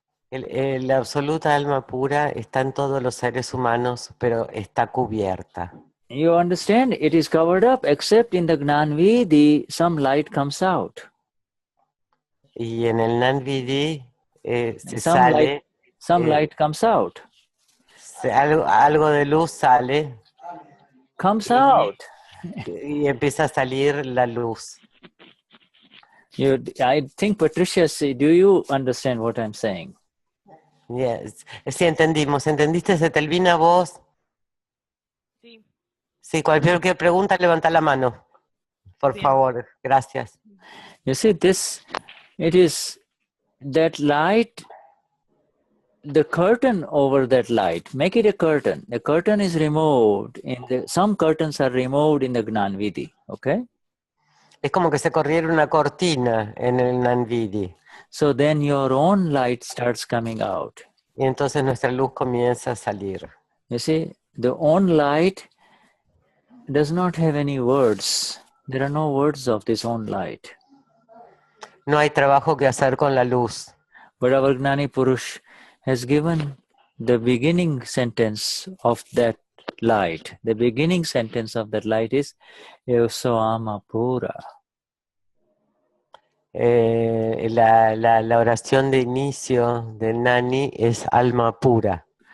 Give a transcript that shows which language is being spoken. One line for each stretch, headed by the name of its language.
Spanish: La absoluta alma pura está en todos los seres humanos, pero está cubierta.
English: You understand? It is covered up, except in the Gnanvidhi, some light comes out.
Spanish: Y en el Gnani se
English: Some
Spanish: sale,
English: light comes out.
Spanish: algo de luz sale.
English: Comes out.
Spanish: Y empieza a salir la luz.
English: I think, Patricia, do you understand what I'm saying? Yes.
Spanish: Sí, entendimos. ¿Entendiste, Etelvina, vos? Sí. Sí, cualquier pregunta, levanta la mano. Por Bien. favor, gracias.
English: You see, it is that light, the curtain over that light, make it a curtain. The curtain is removed, some curtains are removed in the Gnanvidhi, okay?
Spanish: Es como que se corriera una cortina en el Gnani.
English: So then your own light starts coming out.
Spanish: Y entonces nuestra luz comienza a salir.
English: You see, the own light does not have any words. There are no words of this own light.
Spanish: No hay trabajo que hacer con la luz.
English: But our Gnani Purush has given the beginning sentence of that light. The beginning sentence of that light is Yosoama Pura.
Spanish: La oración de inicio del Gnani es alma pura.